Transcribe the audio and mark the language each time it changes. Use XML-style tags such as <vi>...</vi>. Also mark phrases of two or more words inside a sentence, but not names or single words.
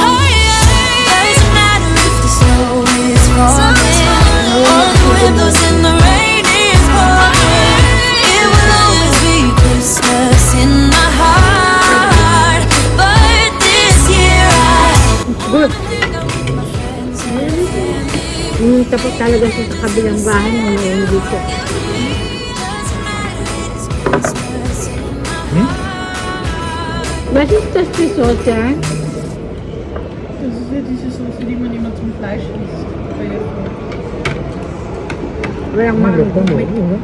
<en>Doesn't matter if the snow is falling or the wind blows and the rain is pouring. It will always be Christmas in my heart. But this year Good.</en> <tl>Tapos talaga siya sa kabilang bahay mo na yung dito.</tl> <de>Was ist das für Soße? Das ist ja diese Soße, die man immer zum Fleisch isst.</de> <tl>Walang mango.</tl>